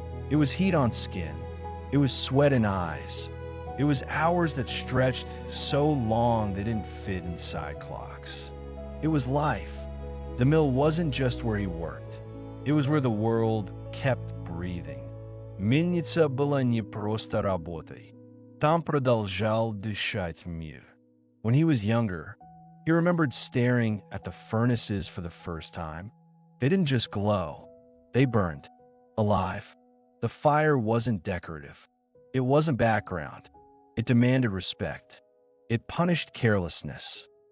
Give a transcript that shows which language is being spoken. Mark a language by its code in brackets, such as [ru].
[en] It was heat on skin. It was sweat in eyes. It was hours that stretched so long they didn't fit inside clocks. It was life. The mill wasn't just where he worked. It was where the world kept breathing. [ru] Мельница была не просто работой. Там продолжал дышать мир. [en] When he was younger, he remembered staring at the furnaces for the first time. They didn't just glow. They burned. Alive. The fire wasn't decorative. It wasn't background. It demanded respect. It punished carelessness.